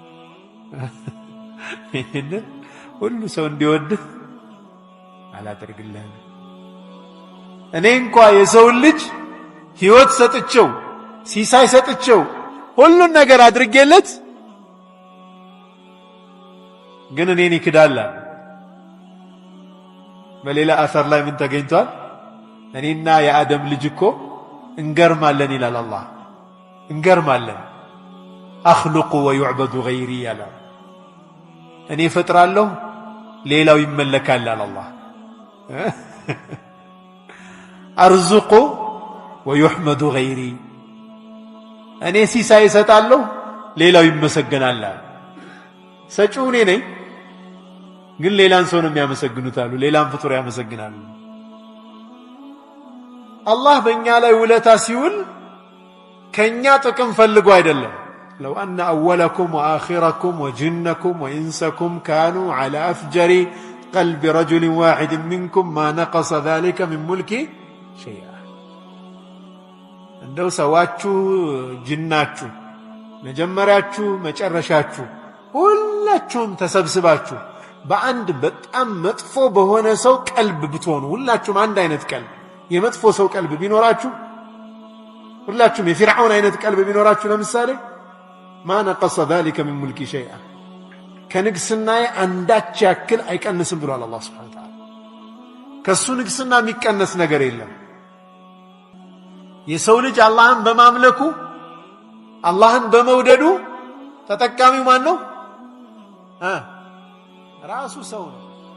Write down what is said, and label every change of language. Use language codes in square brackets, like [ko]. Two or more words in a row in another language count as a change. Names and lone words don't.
[am] ይህንን ሁሉ ሰው እንዲወድህ አላደርግልህም እኔ እንኳን የሰው ልጅ ሕይወት ሰጥቼው ሲሳይ ሰጥቼው ሁሉን ነገር አድርጌለት ግን እኔን ይክዳል በሌላ አሰር ላይ ምን ተገኝቷል እኔና የአደም ልጅ እኮ እንገርማለን ይላል አላህ እንገርማለን [ar] أخلق ويعبد غيري [am] ያለ እኔ ፈጥራለሁ ሌላው ይመለካል አለ አላህ [ar] أرزق ويحمد غيري [am] እኔ ሲሳይ ሰጣለሁ ሌላው ይመሰገናል ሰጪው እኔ ነኝ ግን ሌላን ሰው ነው የሚያመሰግኑት አሉ ሌላን ፍጡር ያመሰግናሉ አላህ በእኛ ላይ ውለታ ሲውል ከኛ ጥቅም ፈልጎ አይደለም [ar] لو أن أولكم وآخركم وجنكم وإنسكم كانوا على أفجر قلب رجل واحد منكم ما نقص ذلك من ملكي شيئا [am] እንደው ሰዋችሁ ጅናችሁ መጀመሪያችሁ መጨረሻችሁ ሁላችሁም ተሰብስባችሁ በአንድ በጣም መጥፎ በሆነ ሰው ቀልብ ብትሆኑ ሁላችሁም አንድ አይነት ቀልብ የመጥፎ ሰው ቀልብ ቢኖራችሁ ሁላችሁም የፊርዓውን አይነት ቀልብ ቢኖራችሁ ለምሳሌ [ar] ما نقص ذلك من ملك شيئا [am] ከንግስናዬ አንዳች ያክል አይቀንስም ብሏል አላህ [ar] سبحانه وتعالى [am] ከሱ ንግስና የሚቀነስ ነገር የለም የሰው ልጅ አላህን በማምለኩ አላህን በመውደዱ ተጠቃሚው ማን ነው ራሱ ሰው ነው